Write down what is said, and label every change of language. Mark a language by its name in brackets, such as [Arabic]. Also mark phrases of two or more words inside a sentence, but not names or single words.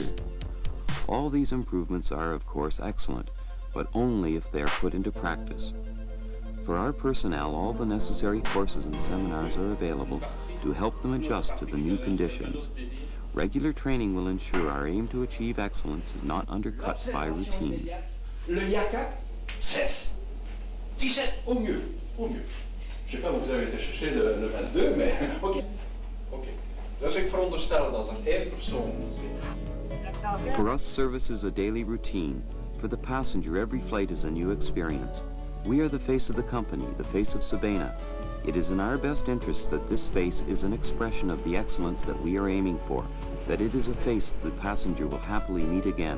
[English] All these improvements are, of course, excellent, but only if they are put into practice. For our personnel, all the necessary courses and seminars are available to help them adjust to the new conditions. Regular training will ensure our aim to achieve excellence is not undercut by routine. [French] Le yaka, 16. 17 au mieux, au mieux. Je sais pas où vous avez été chercher le 22, mais ok. [Dutch] Oké. Dus ik veronderstel dat er 1 persoon zit. [English] For us, service is a daily routine. For the passenger, every flight is a new experience. We are the face of the company, the face of Sabena. It is in our best interest that this face is an expression of the excellence that we are aiming for, that it is a face the passenger will happily meet again.